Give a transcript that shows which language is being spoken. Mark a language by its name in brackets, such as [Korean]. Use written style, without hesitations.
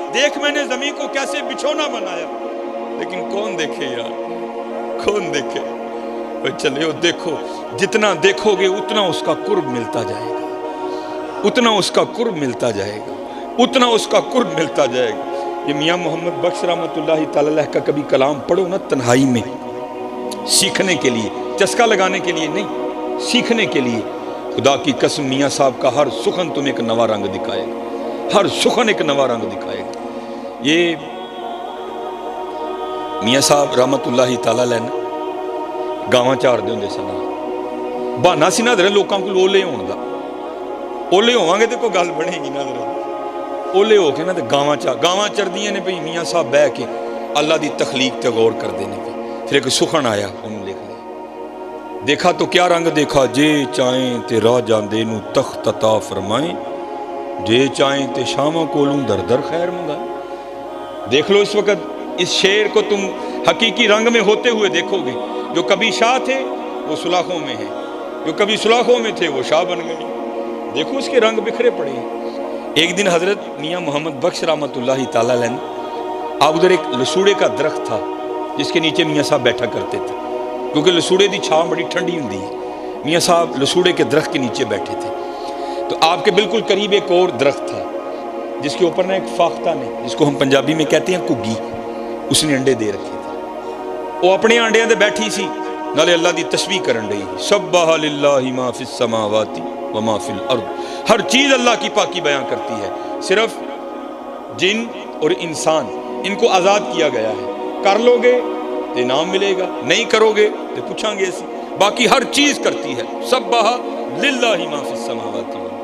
[Urdu] دیکھ میں نے زمین کو کیسے بچھونا بنایا. لیکن کون دیکھے یار، کون دیکھے؟ چلے دیکھو، جتنا دیکھو گے اتنا اس کا قرب ملتا جائے گا، اتنا اس کا قرب ملتا جائے گا، اتنا اس کا قرب ملتا جائے گا. یہ میاں محمد بخش رحمۃ اللہ تعالی علیہ کا کبھی کلام پڑھو نا تنہائی میں، سیکھنے کے لیے، چسکا لگانے کے لیے نہیں، سیکھنے کے لیے. خدا کی قسم میاں صاحب کا ہر سخن تمہیں ایک نوا رنگ دکھائے گا، ہر سخن ایک نوا رنگ دکھائے گا. [Punjabi] یہ میاں صاحب رحمۃ اللہ تعالی علیہ گاواں چار دے ہوندے سن. بہانا سی نہ درے لوکاں کو اولے ہون دا. اولے ہوواں گے تے کوئی گل بنے گی نہ درے. اولے ہو کے نا تے گاواں چردیاں نے پئی. میاں صاحب بہ کے اللہ دی تخلیق تے غور کردے نے پئی. [Urdu] پھر ایک سخن آیا، انہوں لکھ لیا. دیکھا تو کیا رنگ دیکھا. [Punjabi] جے چاہیں تے راہ جاندے نو تخت عطا فرمائیں، جے چاہیں تے شاماں کولوں در در خیر منگائیں. [Urdu] دیکھ لو اس وقت اس شعر کو تم حقیقی رنگ میں ہوتے ہوئے دیکھو گے. جو کبھی شاہ تھے وہ سلاخوں میں ہیں، جو کبھی سلاخوں میں تھے وہ شاہ بن گئے. دیکھو اس کے رنگ بکھرے پڑے ہیں. ایک دن حضرت میاں محمد بخش رحمۃ اللہ تعالی علیہ، آپ ادھر ایک لسوڑے کا درخت تھا جس کے نیچے میاں صاحب بیٹھا کرتے تھے، کیونکہ [Punjabi] لسوڑے دی چھاں بڑی ٹھنڈی ہوندی ہے. [Urdu] میاں صاحب لسوڑے کے درخت کے نیچے بیٹھے تھے. تو آپ کے بالکل قریب ایک اور درخت تھا جس کے اوپر نا ایک فاختہ نے، جس کو ہم پنجابی میں کہتے ہیں کگی، اس نے انڈے دے رکھے تھے. [Punjabi] وہ اپنے انڈیاں دے بیٹھی سی، نالے اللہ دی تسبیح کرن رہی. [Arabic] سبح للہ ما فی السماوات وما فی الارض. [Urdu] ہر چیز اللہ کی پاکی بیان کرتی ہے. صرف جن اور انسان ان کو آزاد کیا گیا ہے. کر لو گے تو انعام ملے گا، نہیں کرو گے تو پوچھیں گے ایسی. باقی ہر چیز کرتی ہے. [Arabic] سبح للہ ما فی السماوات.